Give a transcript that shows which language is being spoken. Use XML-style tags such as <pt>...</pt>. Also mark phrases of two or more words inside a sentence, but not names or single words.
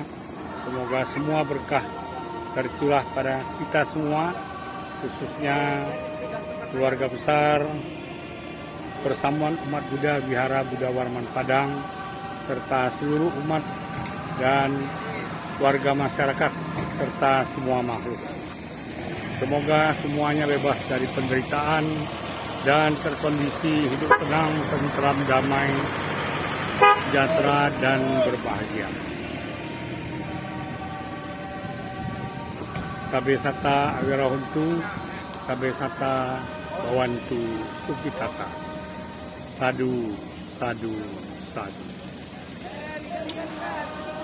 <id>Semoga semua berkah tercurah pada kita semua, khususnya keluarga besar Persamuan Umat Buddha Wihara Buddha Warman Padang, serta seluruh umat dan warga masyarakat, serta semua makhluk. Semoga semuanya bebas dari penderitaan dan terkondisi hidup tenang, tentram, damai, sejahtera, dan berbahagia.</id> <pi>Sabe sata awirahuntu, sabe sata bawantu sukitata. Sadu, sadu, sadu.</pi>